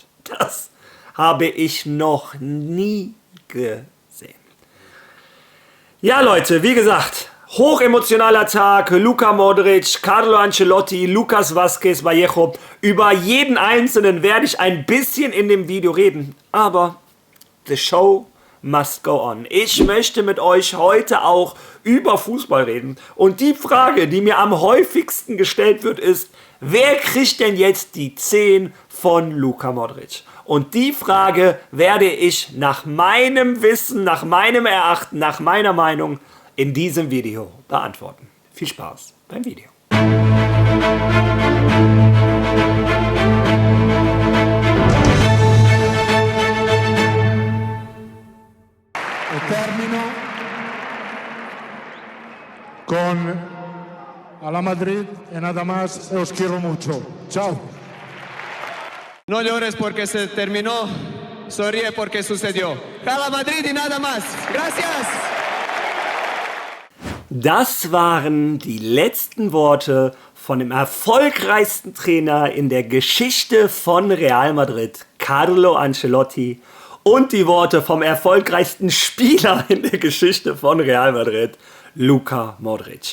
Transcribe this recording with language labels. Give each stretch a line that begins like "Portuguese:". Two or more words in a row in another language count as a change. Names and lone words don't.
German: Das habe ich noch nie gesehen. Ja Leute, wie gesagt, hochemotionaler Tag, Luka Modric, Carlo Ancelotti, Lucas Vázquez, Vallejo. Über jeden Einzelnen werde ich ein bisschen in dem Video reden, aber
English: the show must go on.
German: Ich möchte mit euch heute auch über Fußball reden. Und die Frage, die mir am häufigsten gestellt wird, ist, wer kriegt denn jetzt die 10 von Luka Modric? Und die Frage werde ich nach meinem Wissen, nach meinem Erachten, nach meiner Meinung in diesem Video beantworten. Viel Spaß beim Video.
Spanish: Termino con a la Madrid y nada más, os quiero mucho. Chao. No llores porque se terminó, sonríe porque sucedió. A la Madrid y nada más. Gracias.
German: Das waren die letzten Worte von dem erfolgreichsten Trainer in der Geschichte von Real Madrid, Carlo Ancelotti. Und die Worte vom erfolgreichsten Spieler in der Geschichte von Real Madrid, Luka Modric.